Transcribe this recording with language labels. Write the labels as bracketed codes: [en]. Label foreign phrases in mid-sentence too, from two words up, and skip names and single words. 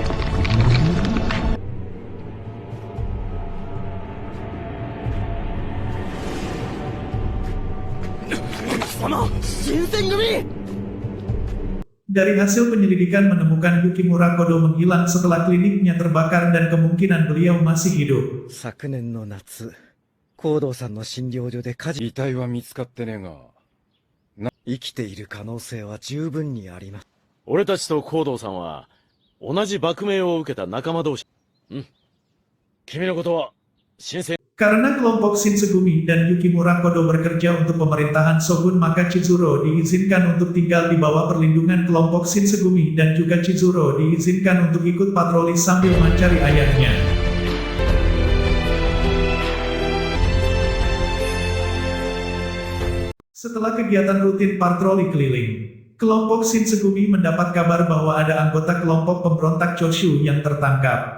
[id] Dari hasil penyelidikan menemukan Yukimura Kodo menghilang setelah kliniknya terbakar dan kemungkinan beliau masih hidup. [ja] 遺体は見つかってねえが、生きている可能性は十分にあります。俺たちとコードーさんは同じ幕命を受けた仲間同士。君のことは新鮮。 [id] Karena kelompok Shinsegumi dan Yukimura Kodo bekerja untuk pemerintahan Shogun, maka Chizuru diizinkan untuk tinggal di bawah perlindungan kelompok Shinsegumi dan juga Chizuru diizinkan untuk ikut patroli sambil mencari ayahnya. Setelah kegiatan rutin patroli keliling, kelompok Shinsegumi mendapat kabar bahwa ada anggota kelompok pemberontak Choshu yang tertangkap.